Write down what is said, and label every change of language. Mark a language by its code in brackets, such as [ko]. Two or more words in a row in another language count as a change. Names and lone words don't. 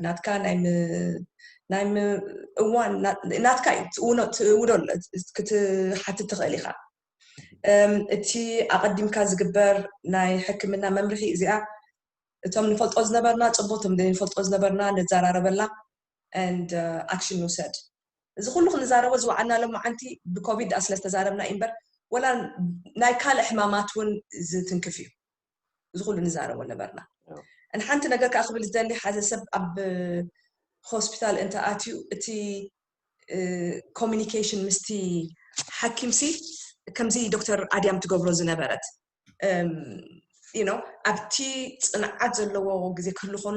[ti] ናትካ ናይ እዋን ናትካ ትውኖ ክትሓትት ትኽእል ኢኻ እቲ ኣቐዲምካ ዝግበር ናይ ሕክምና መምርሒ እዚኣ እቶም ንፈልጦ ዝነበርና ጽቡቕ እቶም ንፈልጦ ዝነበርና ንዘራረበላ [en] and action [ti] ንውሰድ እዚ ኩሉ ክንዛረቦ ዝወዓልናሎ መዓንቲ ብኮቪድ ስለ ዝተዛረብና እምበር ወላ ናይ ካልእ ሕማማት እውን ዝትንክፍ እዩ እዚ ኩሉ ንዛረቦ ነበርና ان حنت ነገር ከዓ ክብል ዝደሊ ሓደ ሰብ ኣብ ሆስፒታል እንተ ኣትዩ እቲ ኮሚኒኬሽን ምስቲ ሓኪምሲ ከምዚ ዶክተር ኣድያም ትገብሮ ዝነበረት ኣብቲ ጽንዓት ዘለዎ ግዜ ክህሉ ኮኖ